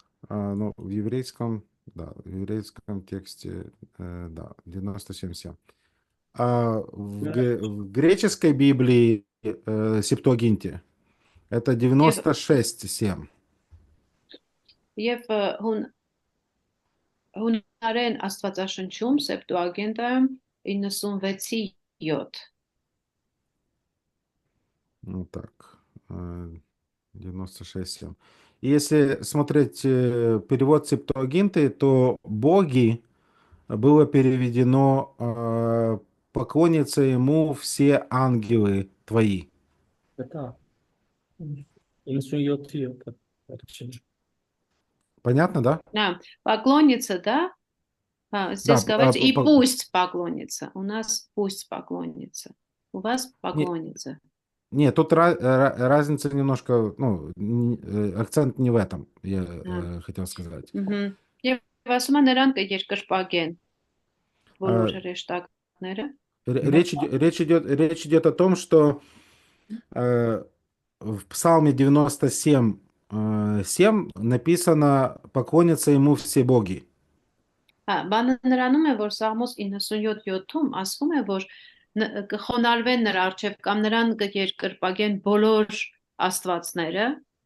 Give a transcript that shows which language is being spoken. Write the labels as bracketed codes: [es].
[ru] Ну, в еврейском, да, в еврейском тексте, да, 97:7. А в греческой Библии, Септуагинте, это [hy] եւ [ru] 96:7. [hy] եւ հունարեն Աստվածաշնչում Սեպտուագենտայում 96-ի 7։ [ru] Вот так. 96:7. И если смотреть перевод Септуагинты, то боги было переведено поклонятся ему все ангелы твои. [hy] Դա 97-ի վերջին։ [ru] Понятно, да? Да, поклонница, да? Да, Здесь говорится, и пусть поклонится. У нас пусть поклонится. У вас поклонится. нет, тут разница немножко, ну, акцент не в этом, я хотел сказать. [hy] Եվ ասում է նրան կերկրպագեն բոլոր հրեշտակները։ [ru] Речь идет о том, что в Псалме 97:7 написано «поклонятся ему все боги». [hy] Հա, բանը նրանում է, որ Սաղմոս 97-7-ում ասվում է, որ կխոնարհվեն նրա առջև կամ նրան կերկրպագեն բոլոր աստվածները։